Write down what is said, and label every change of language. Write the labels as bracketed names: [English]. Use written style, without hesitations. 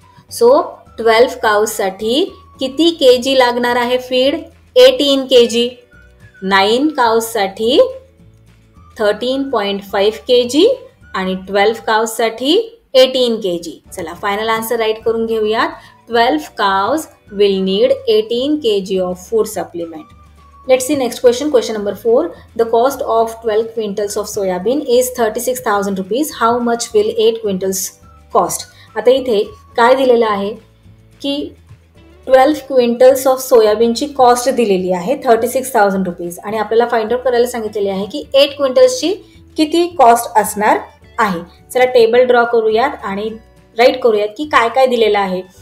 [Marathi] So 12 काउजसाठी किती kg लागणार आहे फीड, 18 kg. 9 काउजसाठी 13.5 kg आणि 12 काउजसाठी 18 kg. चला फायनल आन्सर राईट करून घेऊयात. [English] 12 cows will need 18 kg of food supplement. Let's see next question. Question number 4. The cost of 12 quintals of soybean is 36,000 rupees. How much will 8 quintals cost? [Marathi] आता इथे काय दिलेलं आहे की 12 क्विंटल्स ऑफ सोयाबीनची cost दिलेली आहे 36,000 रुपीज आणि आपल्याला फाइंड आउट करायला सांगितलेले आहे की 8 क्विंटल्सची किती कॉस्ट असणार आहे. चला टेबल ड्रॉ करूयात आणि राईट करूयात की काय काय दिलेलं आहे.